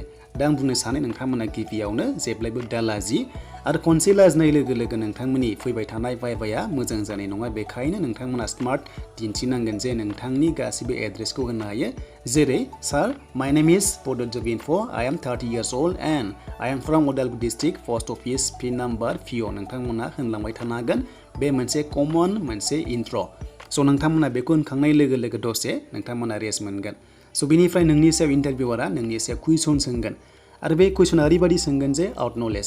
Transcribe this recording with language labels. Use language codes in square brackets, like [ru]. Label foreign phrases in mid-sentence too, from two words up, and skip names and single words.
[brx] दा आं बुंनो सानो नोंथांमोना गिबियावनो जेब्लायबो दा लाजि, आरो खनसे लाजिनाय लोगो लोगो नोंथांमोननि फैबाय थानाय भाइभाया मोजां जानाय नङा। बेखायनो नोंथांमोना स्मार्ट दिन्थिनांगोन जे नोंथांनि गासिबो एड्रेसखौ होनो हायो, जेरै [en] sir my name is Bodo job info, I am 30 years old and I am from Udalguri district, post office, pin number, [brx] PO नोंथांमोना होनलांबाय थानो हागोन। बे मोनसे कमन मोनसे इन्ट्र'। स' नोंथांमोना बेखौ होनखांनाय लोगो लोगो दसे नोंथांमोना रेस्ट मोनगोन। स' बिनिफ्राय नोंनि सायाव इन्टारभिउआरा नोंनि सायाव कुइसन सोंगोन आरो बे कुइसना ओरैबायदि सोंगोन जे [en] out knowledge.